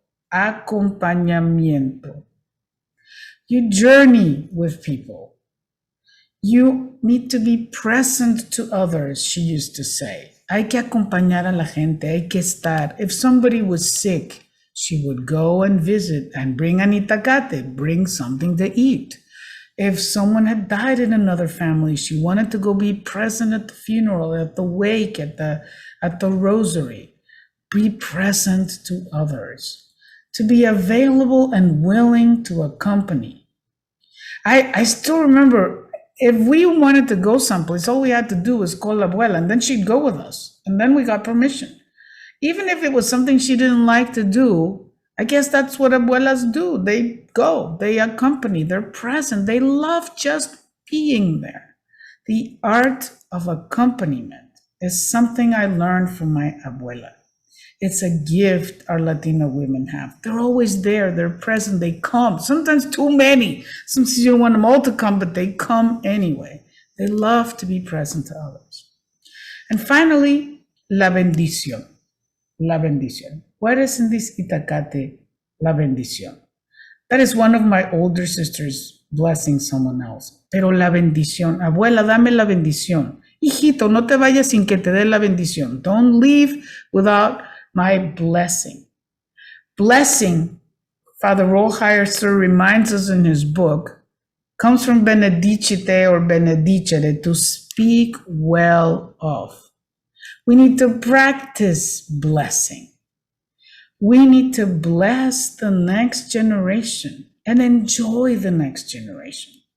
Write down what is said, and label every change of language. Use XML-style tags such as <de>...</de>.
<en>Acompañamiento. You journey with people. You need to be present to others, she used to say.</en> <es>Hay que acompañar a la gente, hay que estar.</es> <en>If somebody was sick, she would go and visit and bring an itacate, bring something to eat. If someone had died in another family, she wanted to go be present at the funeral, at the wake, at the rosary. Be present to others, to be available and willing to accompany. I still remember, if we wanted to go someplace, all we had to do was call Abuela, and then she'd go with us, and then we got permission. Even if it was something she didn't like to do, I guess that's what abuelas do. They go, they accompany, they're present, they love just being there. The art of accompaniment is something I learned from my abuela. It's a gift our Latino women have. They're always there, they're present, they come. Sometimes too many. Sometimes you don't want them all to come, but they come anyway. They love to be present to others. And finally, la bendición. La bendición. What is in this itacate? La bendición. That is one of my older sisters blessing someone else.</en> <es>Pero la bendición. Abuela, dame la bendición. Hijito, no te vayas sin que te dé la bendición.</es> <en>Don't leave without my blessing. Blessing, Father Rollheiser reminds us in his book, comes from benedicite or benedicere, to speak well of. We need to practice blessing. We need to bless the next generation and enjoy the next generation.</en>